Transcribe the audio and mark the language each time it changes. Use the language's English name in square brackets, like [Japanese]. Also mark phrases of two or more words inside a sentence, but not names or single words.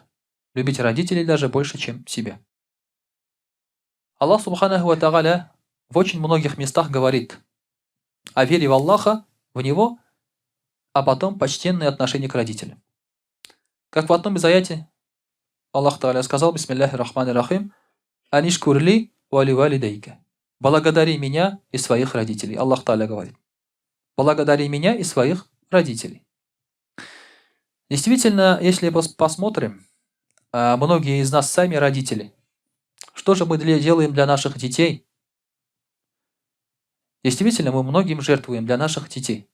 [Russian] Любить родителей даже больше, чем себя. Аллах [Arabic] سبحانه وتعالى [Russian] в очень многих местах говорит о вере в Аллаха, в Него, а потом почтенное отношение к родителям. Как в одном из аятов Аллах Тааля сказал: [Arabic] بسم الله الرحمن الرحيم أن اشكر لي ولوالديك. [Russian] Благодари меня и своих родителей. Аллах Тааля говорит. Благодари меня и своих родителей. Действительно, если посмотрим, многие из нас сами родители. Что же мы делаем для наших детей? Действительно, мы многим жертвуем для наших детей.